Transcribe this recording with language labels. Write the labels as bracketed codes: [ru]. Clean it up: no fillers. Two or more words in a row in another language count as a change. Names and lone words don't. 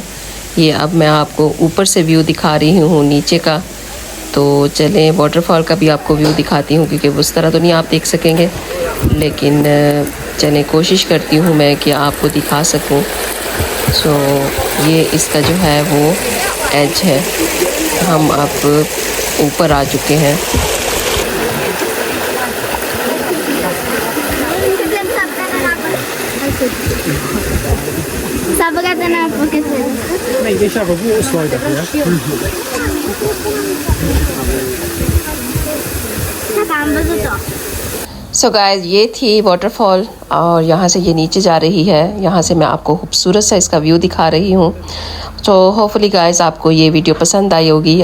[hi] ये अब मैं आपको ऊपर से व्यू दिखा रही हूँ नीचे का, तो चलें वाटरफॉल का भी आपको व्यू दिखाती हूँ, क्योंकि उस तरह तो नहीं आप देख सकेंगे, लेकिन चलें कोशिश करती हूँ मैं कि आपको दिखा सकूँ। सो ये इसका जो है वो एज है, हम अब ऊपर आ चुके हैं। [nl] Nee, dit is een waterslide hier. [en] so guys, [hi] ये थी वाटरफॉल और यहाँ से ये नीचे जा रही है। यहाँ से मैं आपको खूबसूरत सा इसका व्यू दिखा रही हूँ। तो [en] hopefully guys [hi] आपको ये वीडियो पसंद आई होगी।